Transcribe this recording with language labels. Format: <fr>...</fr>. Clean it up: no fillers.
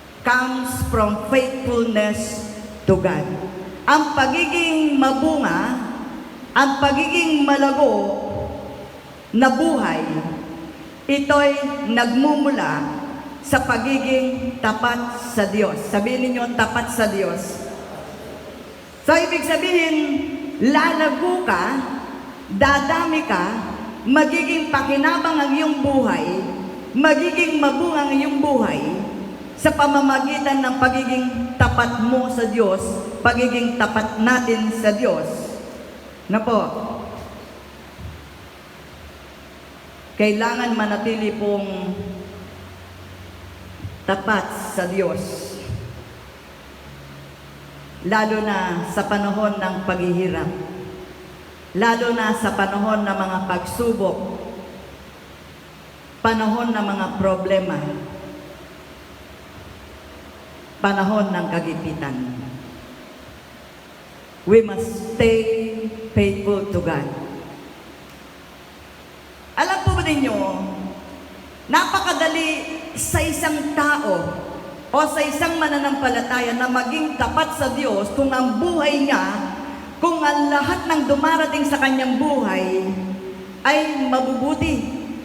<en>comes from faithfulness to God.</en> <tl>Ang pagiging mabunga, ang pagiging malago na buhay, ito'y nagmumula sa pagiging tapat sa Diyos. Sabihin ninyo, tapat sa Diyos. So, ibig sabihin, lalago ka, dadami ka, magiging pakinabang ang iyong buhay, magiging mabunga ang iyong buhay sa pamamagitan ng pagiging tapat mo sa Diyos, pagiging tapat natin sa Diyos. Na po, kailangan manatili pong tapat sa Diyos. Lalo na sa panahon ng paghihirap. Lalo na sa panahon ng mga pagsubok, panahon ng mga problema, panahon ng kagipitan.</tl> <en>We must stay faithful to God.</en> <tl>Alam po ba ninyo, napakadali sa isang tao o sa isang mananampalataya na maging tapat sa Diyos kung ang buhay niya, kung ang lahat ng dumarating sa kanyang buhay ay mabubuti.</tl>